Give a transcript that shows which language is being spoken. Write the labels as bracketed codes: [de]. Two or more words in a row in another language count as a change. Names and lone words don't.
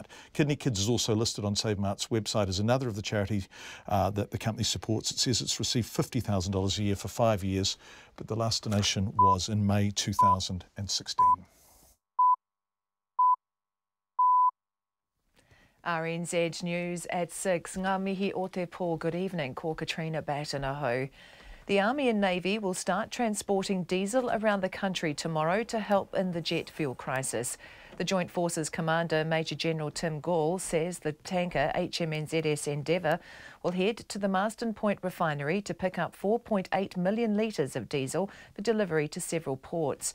[en] Kidney Kids is also listed on SaveMart's website as another of the charities that the company supports. It says it's received $50,000 a year for 5 years, but the last donation was in May 2016. RNZ News at 6. [mi] Ngā mihi o te pō. [en] Good evening. Ko Katrina Batanaho. The Army and Navy will start transporting diesel around the country tomorrow to help in the jet fuel crisis. The Joint Forces Commander Major General Tim Gall says the tanker HMNZS Endeavour will head to the Marsden Point refinery to pick up 4.8 million litres of diesel for delivery to several ports.